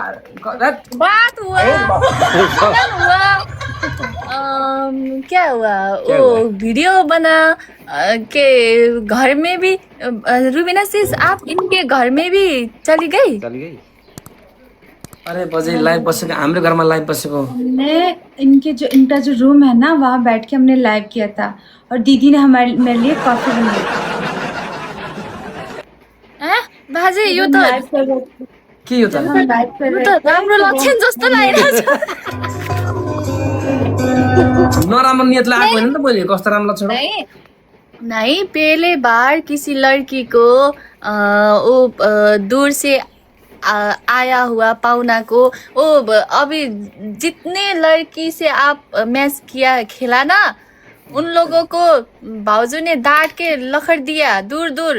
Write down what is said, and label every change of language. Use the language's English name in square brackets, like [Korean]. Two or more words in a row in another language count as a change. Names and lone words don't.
[Hindi] रट। बात हुआ, मिलन हुआ, क्या हुआ, क्या हुआ? वो वीडियो बना के घर में भी। रुबीना सिस, आप इनके घर में भी चली गई? चली गई। [Nepali] अरे बजे लाइभ बसेको हाम्रो घरमा लाइभ बसेको। [Hindi] हमने इनका जो रूम है ना, वहाँ बैठ के हमने लाइव किया था और दीदी ने मेरे लिए कॉफी बनाई। [Nepali] हैं? बाजे यो [Hindi] हम [Nepali] त [Hindi] लाइव कर रहे थे, [Nepali] के हो त [Hindi] हम लाइव कर [Nepali] यो [Hindi] रहे [Nepali] त [Hindi] थे, [Nepali] राम्रो [Hindi] तो [Nepali] लक्षण जस्तो लागिरहेछ। नराम्रो नियतले आएको होइन नि त मैले कस्तो राम्रो छोडो। [Hindi] नहीं नहीं, पहले बार किसी लड़की को दूर से आया हुआ पाहुना को, अभी जितने लड़की से आप मैच किया खेला ना, उन लोगों को भाउजू ने डांट के लखड़ दिया दूर दूर।